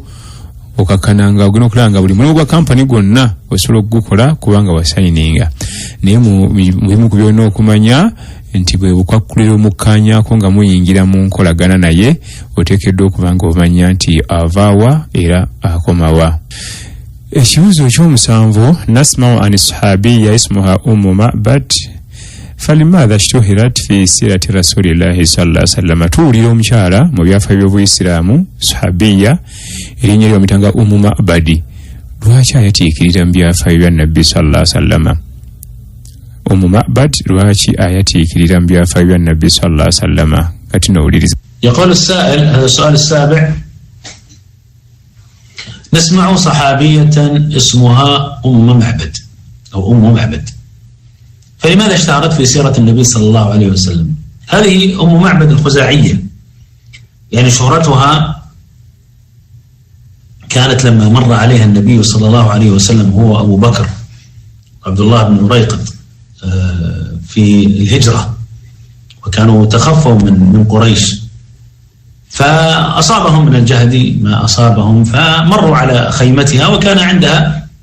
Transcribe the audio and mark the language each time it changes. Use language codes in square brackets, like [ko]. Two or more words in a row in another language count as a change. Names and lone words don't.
[lg] Okakkananga ogenda okulanga buli mulimu gwa kampani gwonna osobola okugukola kubanga wasayininga. Naye mu bimu ku byonna okumanya nti bwe bukwakkulira omukkaanyaako nga muyingira mu nkolagana naye, oteekeddwa okuba nga omanya nti avaawa era akomawa. Ekibuuzo ekyomusanvu, [ar] نسمع عن صحابية اسمها أم معبد فلماذا اشتهرت في سيرة رسول الله صلى الله عليه وسلم. [lg] Tuwulira omukyala mu byafaayo by'Obuyisiraamu, sahabiyya erinnya lye bamitanga Ummu Ma'bad, lwaki ayatiikirira mu byafaayo bya Nabbi [ar] صلى الله عليه وسلم? [lg] Ummu Ma'bad lwaki ayatiikirira mu byafaayo bya Nabbi [ar] صلى الله عليه وسلم? [lg] Kati nowuliriza. [ar] يقول السائل، هذا السؤال السابع: نسمع صحابية اسمها أم معبد أو أم معبد، فلماذا اشتهرت في سيرة النبي صلى الله عليه وسلم؟ هذه أم معبد الخزاعية، يعني شهرتها كانت لما مر عليها النبي صلى الله عليه وسلم هو أبو بكر عبد الله بن أريقط في الهجرة، وكانوا تخفوا من قريش، فأصابهم من الجهد ما أصابهم، فمروا على خيمتها وكان عندها